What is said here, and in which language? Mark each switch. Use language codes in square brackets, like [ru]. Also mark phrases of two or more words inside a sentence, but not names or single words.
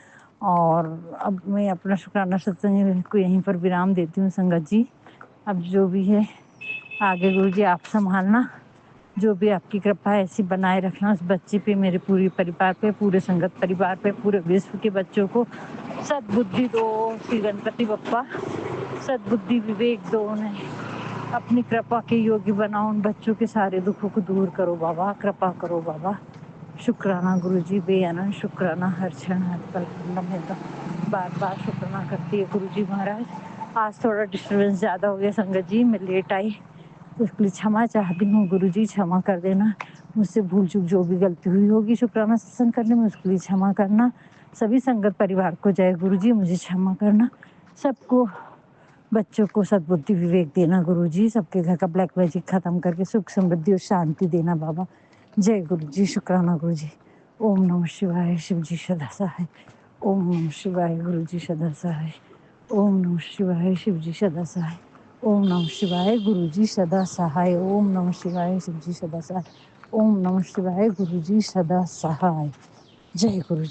[hi] और अब मैं अपना शुकराना सत्संग को यहीं पर विराम देती हूँ संगत जी, अब जो भी है आगे गुरु जी आप संभालना, जो भी आपकी कृपा ऐसी बनाए रखना इस बच्चे पे, मेरे पूरे परिवार पे, पूरे संगत परिवार पे, पूरे विश्व के बच्चों को सद्बुद्धि दो श्री गणपति बप्पा, सद्बुद्धि विवेक दो, इन्हें अपनी कृपा के योगी बनाओ, इन बच्चों के सारे दुखों को दूर करो बाबा, कृपा करो बाबा. शुकराना गुरु जी, बेअंत शुकराना, हर छन हर पल हर लम्हे का बार बार शुकराना करती है गुरु जी महाराज. आज थोड़ा डिस्टर्बेंस ज़्यादा हो गया संगत जी, मैं लेट आई, इसके लिए क्षमा चाहती हूँ गुरु जी, क्षमा कर देना, मुझसे भूल चूक जो भी ग़लती हुई होगी शुकराना सत्संग करने में, इसके लिए क्षमा करना, सभी संगत परिवार को जाए गुरु जी, मुझे क्षमा करना, सब को बच्चों को सद्बुद्धि विवेक देना गुरु जी, सब के घर का [en] black magic [hi] ख़त्म कर के सुख समृद्धि और शांति देना बाबा, जय गुरु जी, शुकराना गुरु जी. [sa] ॐ नमः शिवाय, [hi] शिव जी सदा सहाय, [sa] ॐ नमः शिवाय, [hi] गुरु जी सदा सहाय, [sa] ॐ नमः शिवाय, [hi] शिव जी सदा सहाय, [sa] ॐ नमः शिवाय, [hi] गुरु जी सदा सहाय, [sa] ॐ नमः शिवाय, [hi] शिव जी सदा सहाय, [sa] ॐ नमः शिवाय, [hi] गुरु जी सदा सहाय, जय गुरु जी.